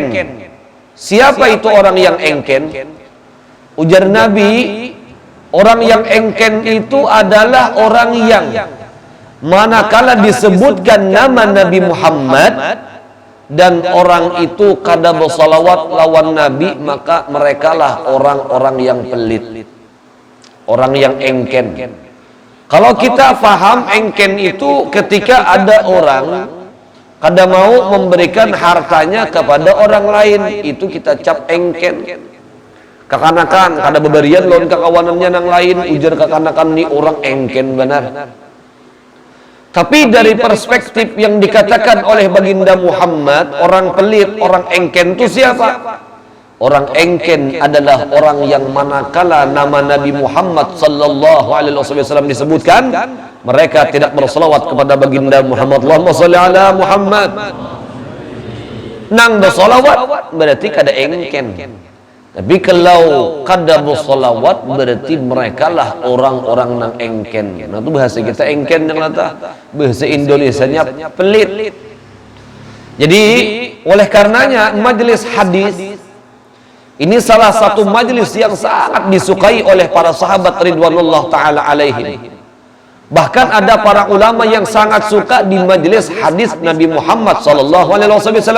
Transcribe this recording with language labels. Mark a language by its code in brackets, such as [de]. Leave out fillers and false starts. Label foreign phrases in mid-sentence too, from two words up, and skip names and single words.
[id] Siapa itu orang yang engken? Ujar Nabi, orang yang engken itu adalah orang yang manakala disebutkan nama Nabi Muhammad dan orang itu kada bersalawat lawan Nabi, maka merekalah orang-orang yang pelit, orang yang engken. Kalau kita faham engken itu ketika ada orang kada mau memberikan hartanya kepada orang lain, itu kita cap engken. [bjn] Kekanakan kada beberian lawan kekawanannya yang lain, ujar kekanakan ni orang engken benar. [id] Tapi dari perspektif yang dikatakan oleh baginda Muhammad, orang pelit, orang engken itu siapa? Orang engken adalah orang yang manakala nama Nabi Muhammad [ar] صلى الله عليه وسلم [id] disebutkan, mereka tidak berselawat kepada baginda Muhammad. [ar] اللهم صل على محمد. [bjn] Nang berselawat berarti kada engken. [id] Tapi kalau kada bersolawat berarti mereka lah orang-orang nang engken. Nah itu bahasa kita engken yang lata, bahasa Indonesianya pelit. Jadi oleh karenanya majelis hadis ini salah satu majelis yang sangat disukai oleh para sahabat [ar] رضوان الله تعالى عليهم. [id] Bahkan ada para ulama yang sangat suka di majelis hadis Nabi Muhammad [ar] صلى الله عليه وسلم.